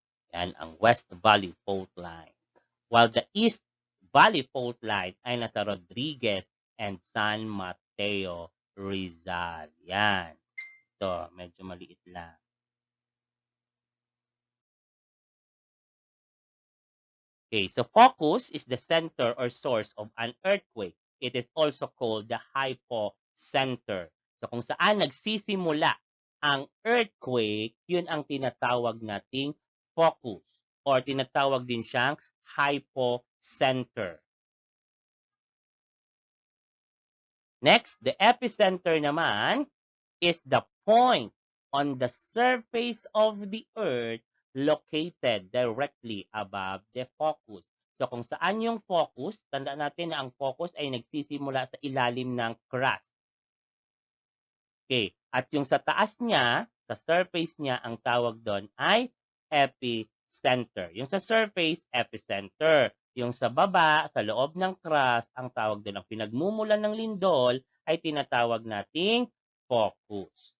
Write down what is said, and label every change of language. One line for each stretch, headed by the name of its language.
Filipino: Yan ang West Valley Fault Line. While the East Valley Fault Line ay nasa Rodriguez and San Mateo, Rizal. Yan. Ito, medyo maliit lang.
English: Okay, so focus is the center or source of an earthquake. It is also called the hypocenter.
Filipino: So kung saan nagsisimula ang earthquake, yun ang tinatawag nating focus or tinatawag din siyang hypocenter.
English: Next, the epicenter naman is the point on the surface of the earth located directly above the focus.
Filipino: So kung saan yung focus, tandaan natin na ang focus ay nagsisimula sa ilalim ng crust. Okay, at yung sa taas niya, sa surface niya, ang tawag doon ay epicenter. Yung sa surface, epicenter. Yung sa baba, sa loob ng crust, ang tawag doon, ang pinagmumulan ng lindol, ay tinatawag nating focus.